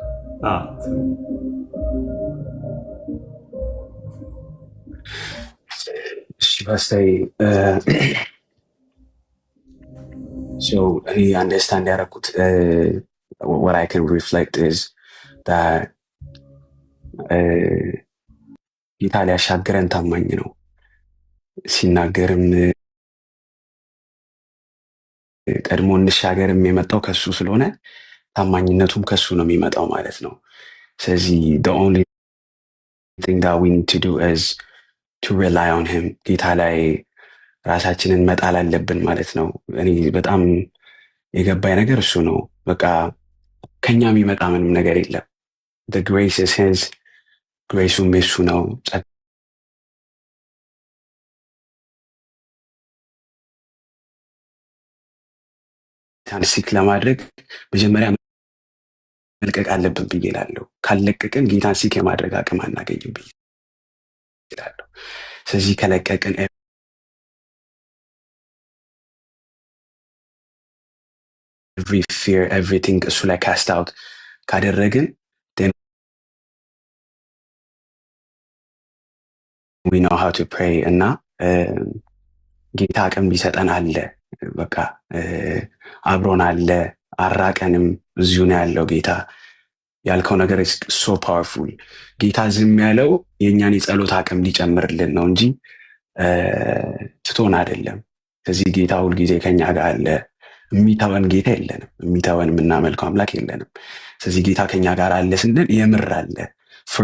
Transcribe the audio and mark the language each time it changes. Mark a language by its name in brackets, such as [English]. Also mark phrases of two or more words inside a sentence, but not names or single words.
[English] So I understand what I can reflect is that [Amharic] ጌታ ሊያሻግረን ታማኝ ነው። ሲናገርም ቀድሞ እንሻገርም የመጣው ከሱ ስለሆነ ታማኝነቱም ከሱ ነው የሚመጣው ማለት ነው። ስለዚህ [English] the only thing that we need to do is to rely on him። [Amharic] ጌታ ላይ ራሳችንን መጣል አለብን ማለት ነው። እኔ በጣም የገባኝ ነገር እሱ ነው። በቃ ከኛ የሚመጣ ምንም ነገር የለም። [English] the grace is his፣ [Amharic] ግሬሱም የሱ ነው። ሲክ ለማድረግ መጀመሪያ መልቀቅ አለብን ብዬ እላለሁ። ካልለቀቅን ጌታን ሲክ የማድረግ አቅም አናገኝም ብዬ እላለሁ። ስለዚህ ከለቀቅን [English] every fear, everything [Amharic] እሱ ላይ [English] cast out [Amharic] ካደረግን [English] then we know how to pray [Amharic] እና ጌታ አቅም ቢሰጠን አለ። በቃ አብሮን አለ፣ አራቀንም፣ እዚሁ ነው ያለው ጌታ። ያልከው ነገር [English] so powerful። [Amharic] ጌታ ዝም ያለው የእኛን የጸሎት አቅም ሊጨምርልን ነው እንጂ ትቶን አይደለም። ስለዚህ ጌታ ሁልጊዜ ከኛ ጋር አለ። የሚተወን ጌታ የለንም። የሚተወን የምናመልከው አምላክ የለንም። ስለዚህ ጌታ ከኛ ጋር አለ ስንል የምር አለ፣ for